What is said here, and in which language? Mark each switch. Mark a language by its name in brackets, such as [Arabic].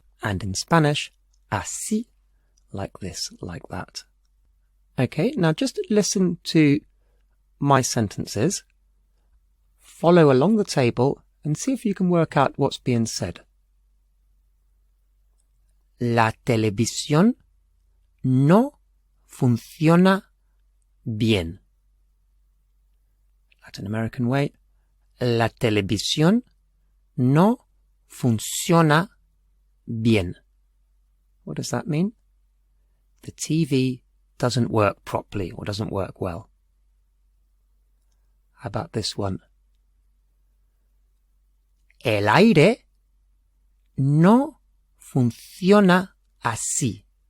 [English] And in Spanish, así, like this, like that. Okay, now just listen to my sentences. Follow along the table and see if you can work out what's being said. [Spanish] La televisión no funciona bien. [English] Latin American way. [Spanish] La televisión no funciona bien. [English] What does that mean? The TV doesn't work properly or doesn't work well. How about this one? [Spanish] El aire no funciona así.